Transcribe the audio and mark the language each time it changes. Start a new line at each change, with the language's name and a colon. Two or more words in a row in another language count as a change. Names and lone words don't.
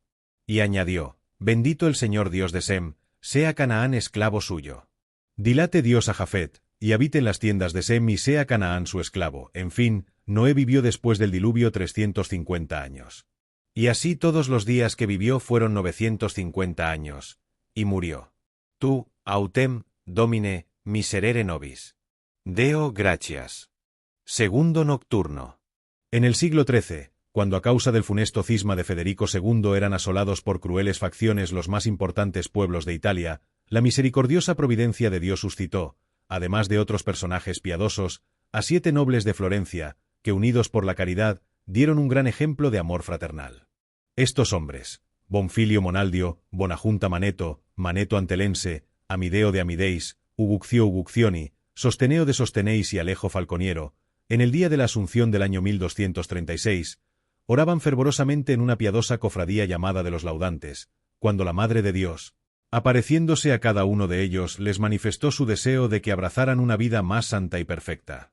Spanish: Y añadió: Bendito el Señor Dios de Sem, sea Canaán esclavo suyo. Dilate Dios a Jafet, y habite en las tiendas de Sem y sea Canaán su esclavo. En fin, Noé vivió después del diluvio 350 años. Y así todos los días que vivió fueron 950 años, y murió.
Latin: Tu, autem, domine, miserere nobis. Deo gratias.
Spanish: Segundo nocturno. En el siglo XIII, cuando a causa del funesto cisma de Federico II eran asolados por crueles facciones los más importantes pueblos de Italia, la misericordiosa providencia de Dios suscitó, además de otros personajes piadosos, a 7 nobles de Florencia, que unidos por la caridad, dieron un gran ejemplo de amor fraternal. Estos hombres, Bonfilio Monaldio, Bonajunta Maneto, Maneto Antelense, Amideo de Amideis, Uguccio Uguccioni, Sosteneo de Sostenéis y Alejo Falconiero, en el día de la Asunción del año 1236, oraban fervorosamente en una piadosa cofradía llamada de los Laudantes, cuando la Madre de Dios, apareciéndose a cada uno de ellos, les manifestó su deseo de que abrazaran una vida más santa y perfecta.